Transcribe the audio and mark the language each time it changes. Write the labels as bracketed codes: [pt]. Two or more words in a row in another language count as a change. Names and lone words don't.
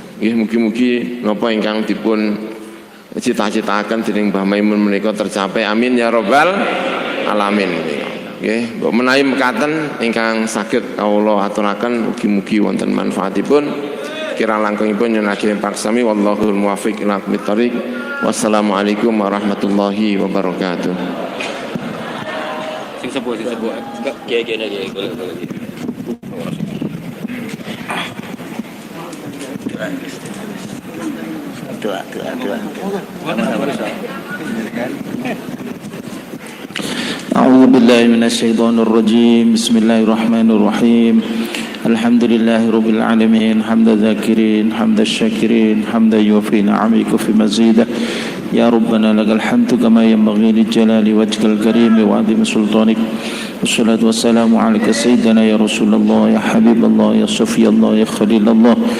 [jv] Nggih mugi-mugi napa ingkang dipun cita-citaken dening Mbah Maimun menika tercapai. [ar] آمين يا رب العالمين. [jv] Nggih, mbok menawi mekaten ingkang saged kawula aturaken mugi-mugi wonten manfaatipun. Kirang langkungipun nyunaken parsami [ar] والله الموفق إلى أقوم الطريق. والسلام عليكم ورحمة الله وبركاته. [jv] Sing sepuh gene golek-golek. Doa. [ar] أعوذ بالله من الشيطان الرجيم بسم الله الرحمن الرحيم الحمد لله رب العالمين حمد الذاكرين حمد الشاكرين حمدا يوفي نعمك في مزيده يا ربنا لك الحمد كما ينبغي لجلال وجهك الكريم وعظيم سلطانك والصلاة والسلام عليك سيدنا يا رسول الله يا حبيب الله يا صفي الله يا خليل الله